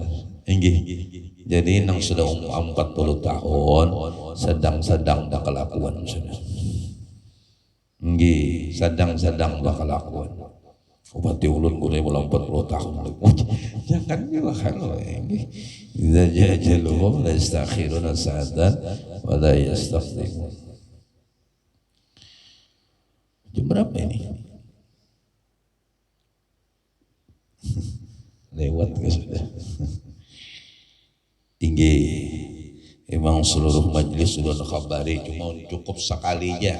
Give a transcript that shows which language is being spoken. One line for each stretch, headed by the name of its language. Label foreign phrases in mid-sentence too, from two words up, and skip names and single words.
Banjar: Jadi nang sudah 40 tahun sedang-sedang dah kelakuan sudah. Sedang-sedang dah kelakuan. Ubati ulun boleh 40 tahun. Jangan juga kalau ini.
Arabic: إذا جاء أجلهم لا يستأخرون ساعة ولا يستقدمون.
Banjar: Jam berapa ini? Lewat ke sudah. Tinggi. Emang seluruh majelis sudah nakabari cuma cukup sekalinya.